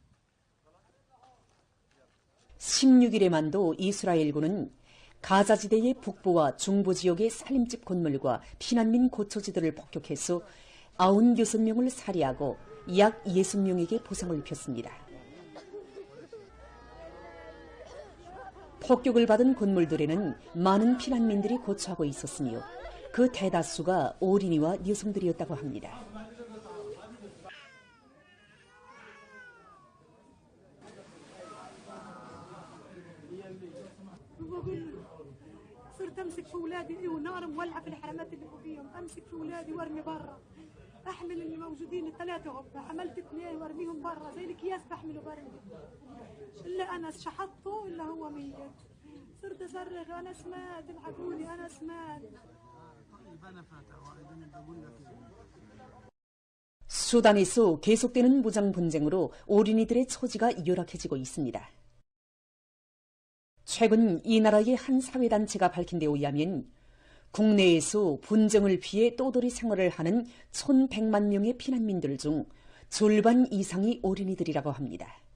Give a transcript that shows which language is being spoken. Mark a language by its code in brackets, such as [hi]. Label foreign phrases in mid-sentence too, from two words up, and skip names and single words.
[ko] 16일에만도 이스라엘군은 가자지대의 북부와 중부 지역의 살림집 건물과 피난민 고초지들을 폭격해서 96명을 살해하고 약 60명에게 보상을 입혔습니다. 폭격을 받은 건물들에는 많은 피난민들이 거주하고 있었으며 그 대다수가 어린이와 여성들이었다고 합니다. [ar] صرت امسك في اولادي ونار مولعه في الحرمات اللي فوقيهم، امسك في اولادي وارمي برا، احمل اللي موجودين الثلاثه، حملت اثنين وارميهم برا زي الاكياس بحمله برمي، الا انا شحطته الا هو ميت، صرت اصرخ انا سمعت الحقوني انا سمعت. [ko] 수단에서 계속되는 무장 분쟁으로 어린이들의 처지가 열악해지고 있습니다. 최근 이 나라의 한 사회단체가 밝힌 데 의하면 국내에서 분쟁을 피해 떠돌이 생활을 하는 1,100만 명의 피난민들 중 절반 이상이 어린이들이라고 합니다.